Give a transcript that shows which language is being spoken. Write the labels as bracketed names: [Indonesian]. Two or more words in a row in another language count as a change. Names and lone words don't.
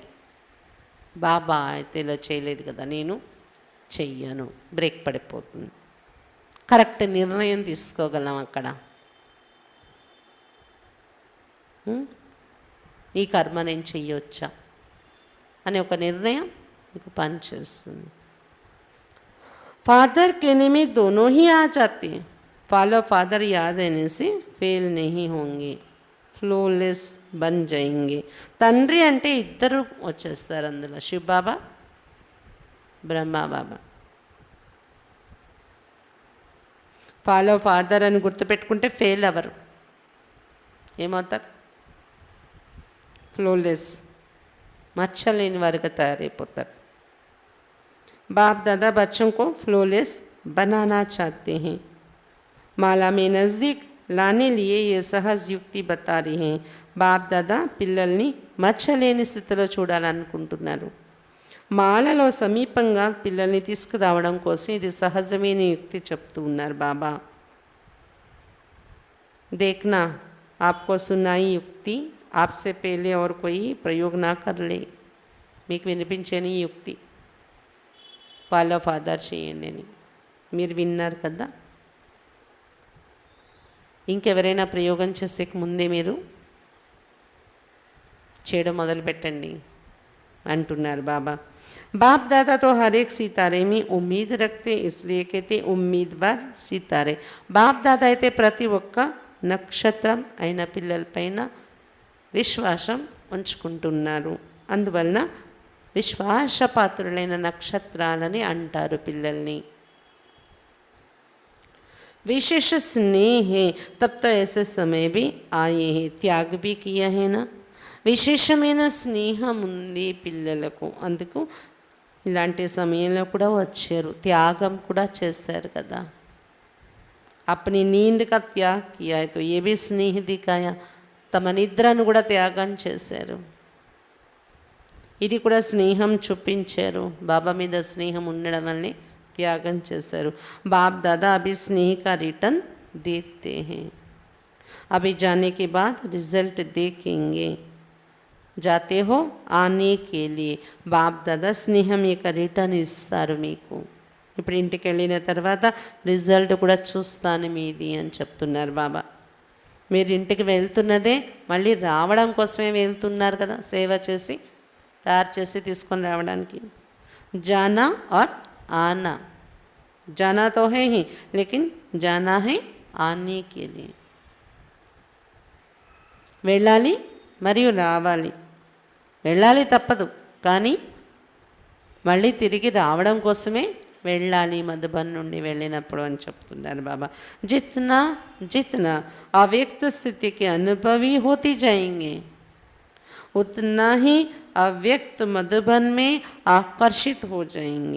[Telugu] బాబా అయితే ఇలా చేయలేదు కదా, నేను చెయ్యను, బ్రేక్ పడిపోతుంది. కరెక్ట్ నిర్ణయం తీసుకోగలం అక్కడ. ఈ కర్మ నేను చెయ్యొచ్చా అనే ఒక నిర్ణయం మీకు పనిచేస్తుంది. [Hindi] फादर कहने में दोनों ही आ जाते हैं. [English] follow father [Hindi] याद रहने से फेल नहीं होंगे, फ्लोलेस बन जाएंगे. [Telugu] తండ్రి అంటే ఇద్దరు వచ్చేస్తారు అందులో, శివ బాబా బ్రహ్మా బాబా. [English] follow father [Telugu] అని గుర్తుపెట్టుకుంటే ఫెయిల్ అవ్వరు. ఏమవుతారు? ఫ్లోలెస్, మచ్చలేని వారుగా తయారైపోతారు. [Hindi] बाप दादा बच्चों को फ्लोलेस बनाना चाहते हैं. माला में नज़दीक लाने लिए ये सहज युक्ति बता रही हैं. [Telugu] బాప్ దాదా పిల్లల్ని మచ్చలేని స్థితిలో చూడాలనుకుంటున్నారు. మాలలో సమీపంగా పిల్లల్ని తీసుకురావడం కోసం ఇది సహజమైన యుక్తి చెప్తూ ఉన్నారు బాబా. [Hindi] देखना आपको सुनाई युक्ति आपसे पहले और कोई प्रयोग ना कर ले. [Telugu] మీకు వినిపించని యుక్తి [English] follow father [Telugu] చేయండి అని మీరు విన్నారు కదా. ఇంకెవరైనా ప్రయోగం చేసే ముందే మీరు చేయడం మొదలుపెట్టండి అంటున్నారు బాబా. [Hindi] बाप दादा तो हर एक सितारे में उम्मीद रखते, इसलिए कहते उम्मीदवार सितारे. [Telugu] బాప్ దాదా అయితే ప్రతి ఒక్క నక్షత్రం అయిన పిల్లలపైన విశ్వాసం ఉంచుకుంటున్నారు. అందువలన విశ్వాసపాత్రులైన నక్షత్రాలని అంటారు పిల్లల్ని. [Hindi] विशेष स्नेह है तब तो ऐसे समय भी आए हैं, त्याग भी किया है ना. [Telugu] విశేషమైన స్నేహం ఉంది పిల్లలకు, అందుకు ఇలాంటి సమయంలో కూడా వచ్చారు, త్యాగం కూడా చేశారు కదా. [Hindi] अपनी नींद का त्याग किया है तो ये भी स्नेह दिखाया. [Telugu] తమ నిద్రను కూడా త్యాగం చేశారు, ఇది కూడా స్నేహం చూపించారు. బాబా మీద స్నేహం ఉండడం వల్లనే త్యాగం చేశారు. [Hindi] बाप दादा अभी स्नेह का रिटर्न देते हैं. अभी जाने के बाद रिजल्ट देखेंगे. जाते हो आने के लिए [Telugu] బాప్ దాదా స్నేహం యొక్క రిటర్న్ ఇస్తారు మీకు. ఇప్పుడు ఇంటికి వెళ్ళిన తర్వాత రిజల్ట్ కూడా చూస్తాను మీది అని చెప్తున్నారు బాబా. మీరు ఇంటికి వెళ్తున్నదే మళ్ళీ రావడం కోసమే వెళ్తున్నారు కదా, సేవ చేసి తయారు చేసి తీసుకొని రావడానికి. [Hindi] जाना और आना, जाना तो है ही लेकिन जाना है आने के लिए. [Telugu] వెళ్ళాలి మరియు రావాలి. వెళ్ళాలి తప్పదు, కానీ మళ్ళీ తిరిగి రావడం కోసమే వెళ్ళాలి మధుబన్ నుండి వెళ్ళినప్పుడు అని చెప్తున్నారు బాబా. [Hindi] जितना जितना అవ్యక్త స్థితికి అనుభవి होती जाएंगे उतना ही अव्यक्त मधुबन में आकर्षित हो जाएंगे.